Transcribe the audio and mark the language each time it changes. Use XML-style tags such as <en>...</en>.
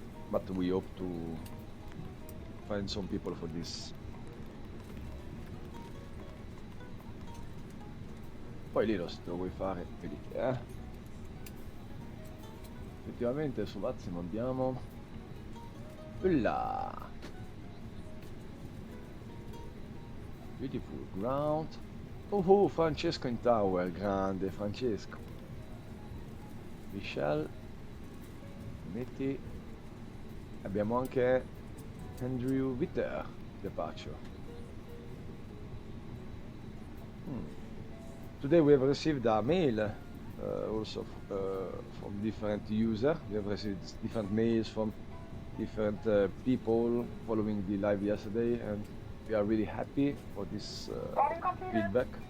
<en>But we hope to find some people for this.</en> <it>Poi lì se lo vuoi fare, vedi che effettivamente su Vazim abbiamo là.</it> <en>Beautiful ground. Oh, Francesco in tower,</en> <it>grande Francesco.</it> <en>Michelle.</en> <it>Metti. Abbiamo anche Andrew Witter, departure.</it> <en>Today we have received a mail also from different users. We have received different mails from different people following the live yesterday, and we are really happy for this feedback.</en>